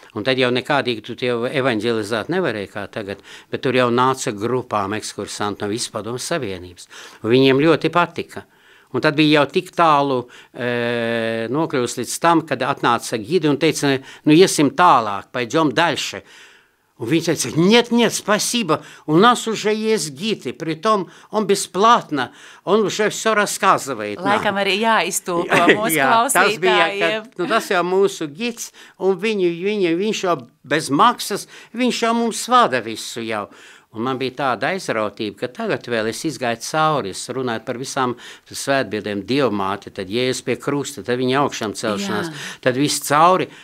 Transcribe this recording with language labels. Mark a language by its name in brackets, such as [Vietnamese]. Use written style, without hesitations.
[Latvian] Un tad jau nekādīgi tu tev evaņģelizēt nevarēja kā tagad, bet tur jau nāca grupām ekskursanti no Vispadomes Savienības. Un viņiem ļoti patika. Un tad bija jau tik tālu nokļūst līdz tam, kad atnāca gidi un teica, iesim tālāk, [Russian] paidžom daļše. Он говорит, нет, спасибо, у нас уже есть гиды, притом он бесплатно, он уже все рассказывает. [Latvian] Laikam arī jāiztulko mūsu klausītājiem. Tas jau mūsu gids, un viņš jau bez maksas, viņš jau mums vada visu jau. Un man bija tāda aizrautība, ka tagad vēl es izgāju cauri, es runāju par visām svētbildēm, Dievmāti, tad Jēzus pie krusta, tad viņa augšām celšanās, tad viss cauri.